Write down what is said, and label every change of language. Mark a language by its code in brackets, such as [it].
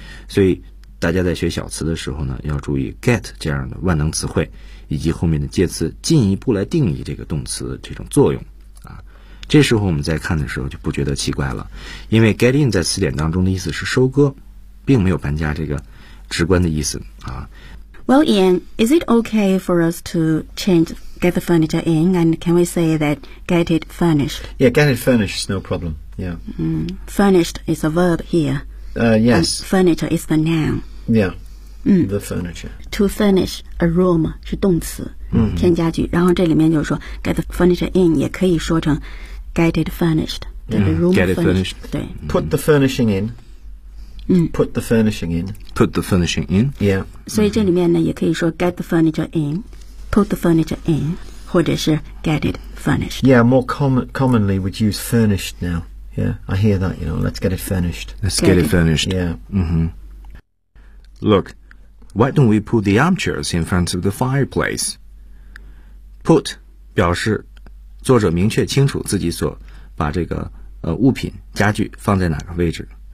[zh] 所以大家在学小词的时候呢，要注意 get 这样的万能词汇以及后面的介词进一步来定义这个动词的这种作用。这时候我们在看的时候就不觉得奇怪了，因为 get in 在词典当中的意思是收割，并没有搬家这个直观的意思啊。 [en] Well, Ian, is it okay for us to change get the furniture in, and can we say that get it furnished? Yeah, get it furnished is no problem. Yeah. Furnished is a verb here. Yes. And furniture is the noun. Yeah. The furniture. To furnish a room [zh] 是动词，添加具。然后这里面就是说 [en] get the furniture in [zh] 也可以说成 [en] Get it furnished. Put the furnishing in. Put the furnishing in. Put the furnishing in. Yeah. [zh] 所以这里面呢也可以说 [en] get the furniture in, put the furniture in, [zh] 或者是 [en] get it furnished. Yeah, more commonly we'd use furnished now. Yeah, I hear that, you know, let's get it furnished. Let's get it furnished. Yeah. Look, why don't we put the armchairs in front of the fireplace? [zh] Put 表示作者明确清楚自己所把这个物品家具放在哪个位置。